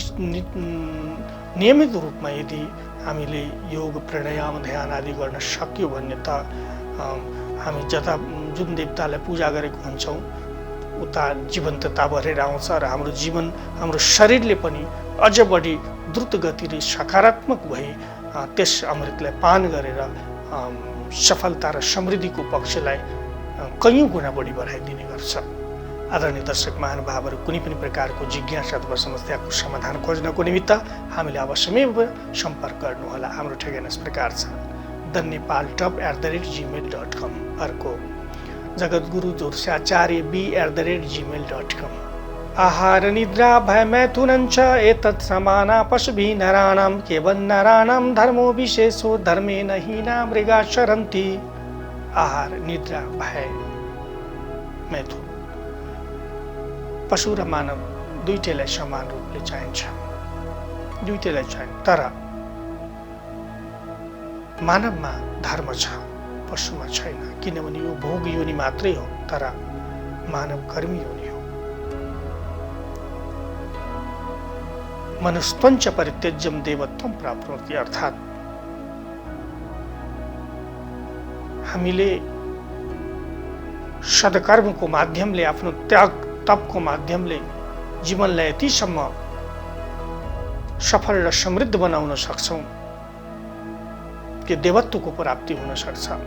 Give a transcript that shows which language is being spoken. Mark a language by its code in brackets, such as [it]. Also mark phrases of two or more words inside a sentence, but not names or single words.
[ne] नियमित रूपमा यदि हामीले योग, प्राणायाम, ध्यान आदि गर्न सक्यौँ भने त हामी जुन देवतालाई पूजा गरेको हुन्छौँ उता जीवन्तता भरेर आउँछ र हाम्रो जीवन, हाम्रो शरीरले पनि अझ बढी द्रुत गतिले सकारात्मक भई त्यस अमृतलाई पान गरेर सफलता र समृद्धिको पक्षलाई कैयौँ गुणा बढी बढाइदिने गर्छ। आदरणीय दर्शक महानुभावहरू, कुनै पनि प्रकारको जिज्ञासा अथवा समस्याको समाधान खोज्नको निमित्त हामीले अवश्यमै सम्पर्क गर्नुहोला। हाम्रो ठेगाना यस प्रकार छ: dhanepaltop@gmail.com, अर्को जगद्गुरु जोरसाचार्य b@gmail.com। [sa] आहार निद्रा भय मैथुनञ्च एतत् समाना पशुभिः नराणां केवल नराणां धर्मो विशेषो धर्मेण हीना मृगा शरन्ति। [ne] आहार, निद्रा, भय, मैथुन पशु र मानव दुईटैलाई समान रूपले चाहिन्छ, दुईटैलाई चाहिन्छ। तर मानवमा धर्म छ, पशुमा छैन, किनभने यो भोग योनि मात्रै हो, तर मानव कर्मी योनि हो। [sa] मनुष्यत्वञ्च परित्यज्यं देवत्वं प्राप्नोति, [ne] अर्थात् हामीले सद्कर्मको माध्यमले, आफ्नो त्याग तपको माध्यमले जीवनलाई यतिसम्म सफल र समृद्ध बनाउन सक्छौँ कि देवत्वको प्राप्ति हुन सक्छ।